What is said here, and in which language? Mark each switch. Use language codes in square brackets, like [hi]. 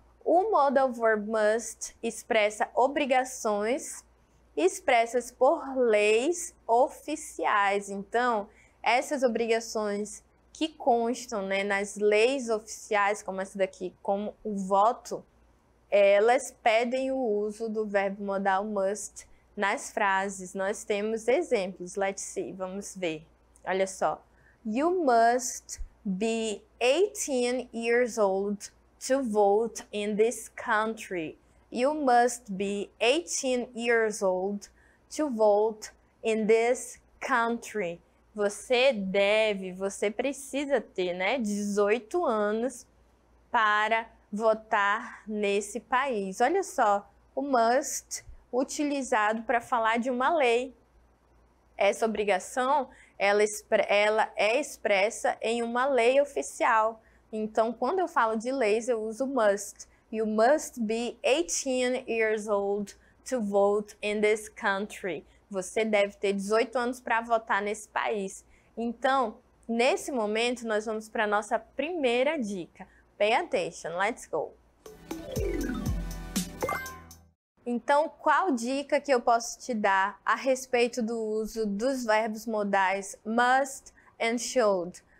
[pt] O modal verb must expressa obrigações expressas por leis oficiais. Então, essas obrigações que constam, né, nas leis oficiais, como essa daqui, como o voto, elas pedem o uso do verbo modal must nas frases. Nós temos exemplos. [en] Let's see, [pt] vamos ver. Olha só. [en] You must be 18 years old to vote in this country. You must be 18 years old to vote in this country. [pt] Você deve, você precisa ter, né, 18 anos para votar nesse país. Olha só, o must utilizado para falar de uma lei. Essa obrigação, ela é expressa em uma lei oficial. Então, quando eu falo de leis, eu uso must. You must be 18 years old to vote in this country. Você deve ter 18 anos para votar nesse país. Então, nesse momento, nós vamos para a nossa primeira dica. [en] Pay attention, let's go! [pt] Então, qual dica que eu posso te dar a respeito do uso dos verbos modais must and should?